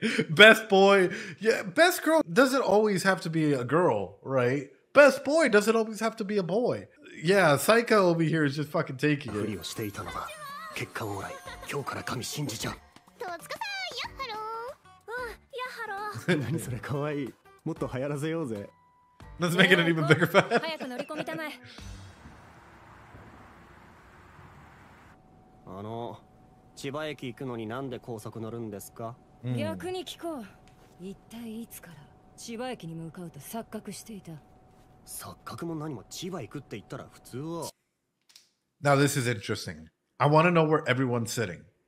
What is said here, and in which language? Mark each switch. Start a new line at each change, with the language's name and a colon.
English: Best boy. Yeah, best girl doesn't always have to be a girl, right? Best boy doesn't always have to be a boy. Yeah, Psycho over here is just fucking taking it.
Japanese: ふりをしていたのだ。結果オーライ。今日から神信じちゃう。戸塚さん、やっはろー。やっはろー。何それかわいい。もっと流行らせようぜ。
English: Let's make it an even bigger fan.
Japanese: 早く乗り込みたまえ。千葉駅行くのになんで高速乗るんですか？逆に聞こう。一体いつから千葉駅に向かうと錯覚していた。錯覚も何も千葉行くって言ったら普通は。
English: Now this is interesting. I want to know where everyone's sitting.